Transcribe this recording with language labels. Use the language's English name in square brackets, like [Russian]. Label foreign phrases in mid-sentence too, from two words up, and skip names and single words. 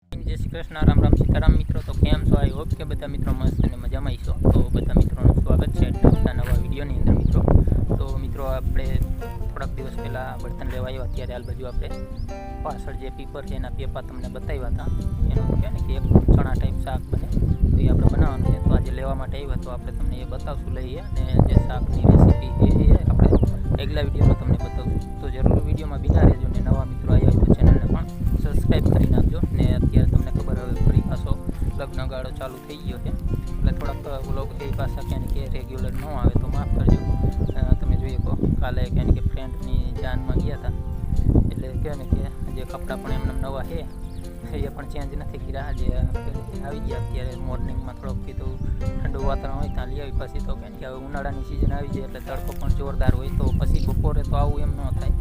[Gujarati] જય શ્રી કૃષ્ણ રામ રામ સીતારામ મિત્રો। તો કેમ છો? [English] I hope [Gujarati] કે બધા મિત્રો મસ્ત અને મજામાં છો। તો બધા મિત્રો સ્વાગત હૈ નવા વિડિયોની અંદર મિત્રો। તો મિત્રો આપણે થોડાક દિવસ પહેલા બર્તન લેવા આવ્યા ત્યારે હાલ બાજુ આપણે પાછળ જે પીપર છે એના પેપા તમને બતાવ્યા હતા। એનું કહે ને કે એક ચણા ટાઇપ શાક બને તો એ આપણે બનાવવાનું છે। તો આજ લેવા માટે આવ્યા તો આપણે તમને એ બતાવશું લઈએ અને જે શાકની રેસિપી છે એ આપણે અગલા વિડિયોમાં તમને બતાવશું। તો જરૂર વિડિયોમાં બિના રહેજો ને નવા મિત્રો આવ્યા હોય તો ચેનલને પણ સબ્સ્ક્રાઇબ કરી નાખજો। ને અત્યારે તમને ખબર હવે ફરી પાછો લગ્ન ગાળો ચાલુ થઈ ગયો છે એટલે થોડાક વ્લોગ એ પાછા ક્યાંય કે રેગ્યુલર ન આવે તો માફ કરજો। તમે જોઈ શકો કાલે ક્યાંય કે ફ્રેન્ડની જાનમાં ગયા હતા એટલે કહે ને કે જે કપડાં પણ એમને નવા છે એ પણ ચેન્જ નથી કર્યા। જે આવી ગયા અત્યારે મોર્નિંગમાં થોડોક કીધું ઠંડુ વાતાવરણ હોય ત્યાં લઈ આવી પછી તો કે હવે ઉનાળાની સિઝન આવી જાય એટલે તડકો પણ જોરદાર હોય તો પછી બપોરે તો આવું એમ ન થાય।